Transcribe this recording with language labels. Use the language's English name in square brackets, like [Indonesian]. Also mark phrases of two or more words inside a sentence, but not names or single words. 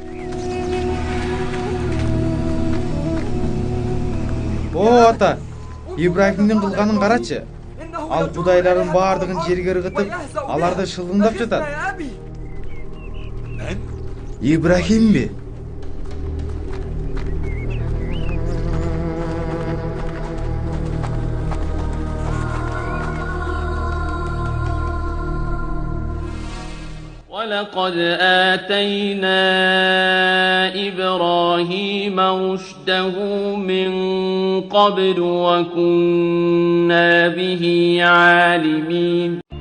[Kyrgyz] О, ата! Ибрахимдин кылганын карачы. Ал кудайлардын баардыгын жерге ыргытып, аларды шылыңдап жатат. Ибрахимби? [Arabic] ولقد آتينا إبراهيم رشده من قبل وكنا به عالمين